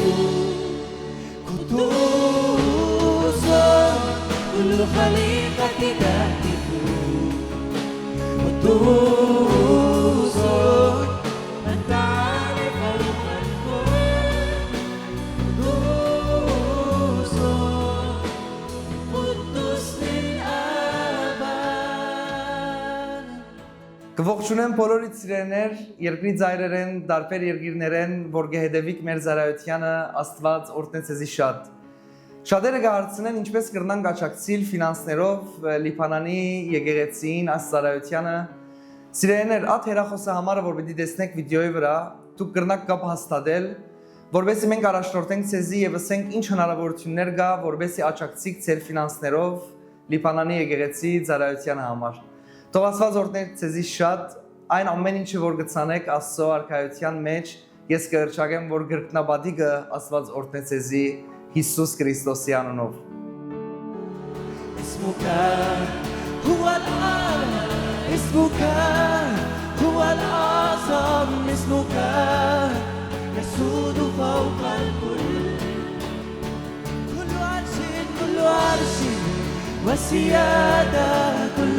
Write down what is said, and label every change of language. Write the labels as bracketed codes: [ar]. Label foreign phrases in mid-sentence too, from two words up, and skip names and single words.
[ar] قدوس كل خليقة تهتف قدوس أنت عالي فوق الكل قدوس قدوس للأبد [hy] Կողջունեմ բոլորիդ սիրելիներ, երկրի ծայրերեն, տարբեր երկիրներեն, որ գեհդեվիկ մեր ծառայությանը Աստված օրհնեց ձեզի շատ։ Շատերը կհարցնեն ինչպես կրնանք աջակցել ֆինանսներով Լիբանանի եկեղեցին այս ծառայությանը։ Սիրելիներ, այդ հեռախոսը համարը որ պիտի տեսնեք վիդեոյի վրա, դուք կրնաք կապ հաստատել, որովհետեւ մենք առաջնորդենք ձեզի եւ ասենք ինչ հնարավորություններ կա, որովհետեւ աջակցիկ ձեր ֆինանսներով Լիբանանի եկեղեցի ծառայությանը համար։ Թող Աստված օրհնի ձեզի շատ, այն ամեն ինչը որ գցանեք Աստծո արքայության մեջ, ես կհրճագեմ որ գրկնաբադիկը Աստված օրհնի ձեզի Հիսուս Քրիստոսի անունով։ [ar] اسمك هو الأعلى اسمك هو الأعظم اسمك يسود فوق الكل كل عرش وسيادة